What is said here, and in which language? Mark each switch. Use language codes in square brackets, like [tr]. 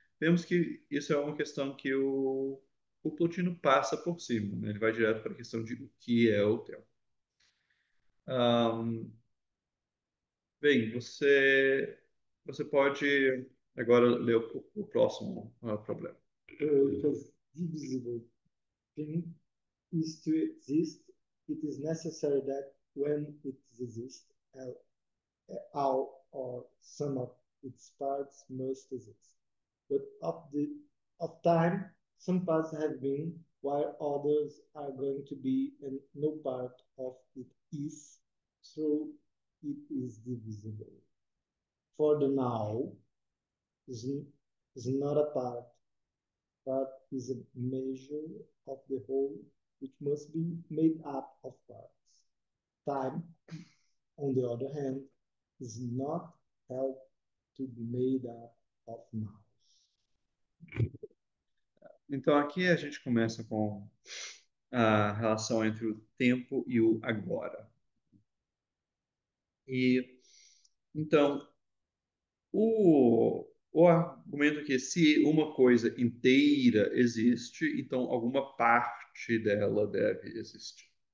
[pt] Vemos que isso é uma questão que o Plotino passa por cima, né? Ele vai direto para a questão de o que é o tempo. Um, bem, você pode agora ler o próximo problema. [en] Because divisible thing is to exist, it is necessary that when it exists, all or some of its parts must exist. But of time, some parts have been, while others are going to be, and no part of it is, so it is divisible. For the now is, is not a part, but is a measure of the whole which must be made up of parts. Time, on the other hand, is not held to be made up of now. [pt] Então, aqui a gente começa com a relação entre o tempo e o agora. E então, o argumento é que se uma coisa inteira existe, então alguma parte dela deve existir.